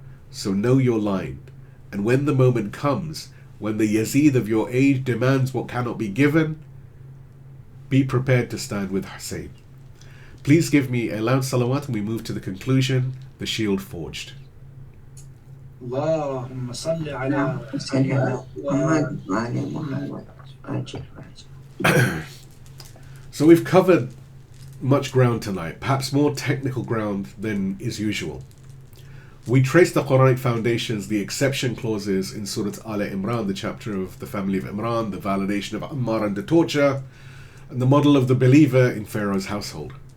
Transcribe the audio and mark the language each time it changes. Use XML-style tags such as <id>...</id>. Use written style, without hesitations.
<en>So know your line, and when the moment comes, when the Yazid of your age demands what cannot be given, be prepared to stand with Hussein. Please give me a loud salawat and we move to the conclusion, the shield forged.</en> <ar>اللهم صل على صل على محمد وعلى محمد وعجل فرجه.</ar> <en>So we've covered much ground tonight, perhaps more technical ground than is usual. We trace the Quranic foundations, the exception clauses in Surah Al-Imran, the chapter of the family of Imran, the validation of Ammar under torture, and the model of the believer in Pharaoh's household.</en>